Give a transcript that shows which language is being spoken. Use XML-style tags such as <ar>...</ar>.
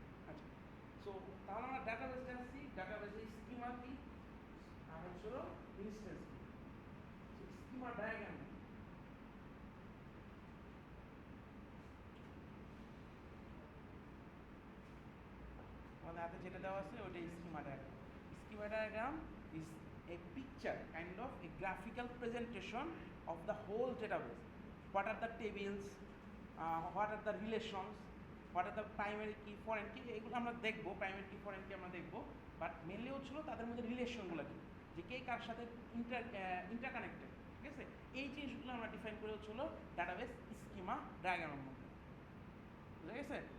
<bn>আচ্ছা, সো তাহলে আমরা ডাটাবেস জানছি, ডাটাবেসের স্কিমা কি আর হচ্ছে হলো ইনস্ট্যান্স কি। সো স্কিমা ডায়াগ্রাম আমাদের হাতে যেটা দেওয়া আছে ওইটা schema diagram.</bn> <en>Schema diagram is a picture, kind of a graphical presentation of the whole database. What are the tables, what are the relations, what are the primary key, foreign key,</en> <bn>এগুলো আমরা দেখবো, primary কি foreign কি আমরা দেখবো, but mainly হচ্ছিল তাদের মধ্যে রিলেশনগুলো কি, যে কে কার সাথে ইন্টারকানেক্টেড, ঠিক আছে? এই জিনিসগুলো আমরা ডিফাইন করে হচ্ছিল ডাটাবেস স্কিমা ডায়াগ্রামের মধ্যে, বুঝা গেছে?</bn>